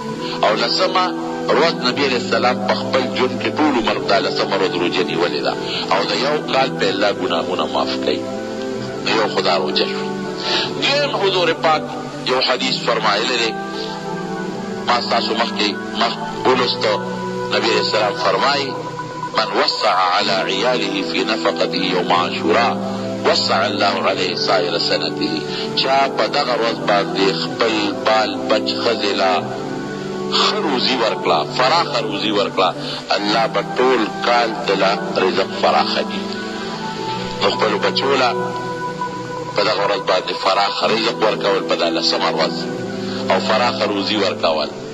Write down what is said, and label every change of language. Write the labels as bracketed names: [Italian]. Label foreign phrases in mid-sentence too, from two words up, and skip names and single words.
[Pashto] او لسمه ورځ نبي [Arabic] علیه السلام [Pashto] په خپل ژوند کې ټول عمر دا لسمه ورځ روژه نیولې ده، او د یو کال په الله ګناهونه معاف کوي. نو یو خدا روژه شو. دویم حضور پاک یو حدیث فرمایلی دی، ما ستاسو مخکې ولوسته. [Arabic] نبي علیه السلام فرمایي من وسع على عیاله فی نفقته یوم عاشوراء وسع الله علیه سایر سنته، [Pashto] چا په دغه ورځ باندې خپل بال بچ ښځې له ښه روزي ورکړه، فراخه روزي ورکړه، الله به ټول کال دله رزق فراخه کړي. نو خپلو بچو له په دغه ورځ باندې فراخه رزق ورکول په دا لسمه ورځ، او فراخه روزي ورکول.